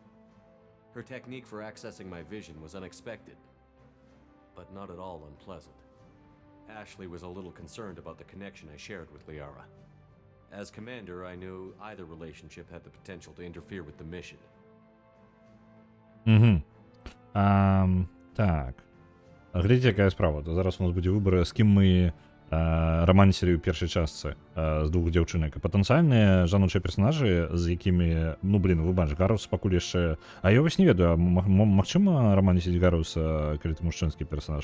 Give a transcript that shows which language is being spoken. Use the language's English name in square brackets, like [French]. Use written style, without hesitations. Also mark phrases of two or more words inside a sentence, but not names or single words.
[English] Her technique for accessing my vision was unexpected, but not at all unpleasant. Ashley was a little concerned about the connection I shared with Liara. As commander, I knew either relationship had the potential to interfere with the mission. [Belarusian] Так. Глядзіце, якая справа. То зараз у нас будзе выбар, з кім мы рамансілі ў першай частцы з двух дзяўчынак. Патэнцыяльныя жаночыя персанажы, з якімі, ну блин, выбач, Гарус пакуль яшчэ... А я вось не ведаю, магчыма рамансіць Гаруса, калі ты мужчынскі персанаж?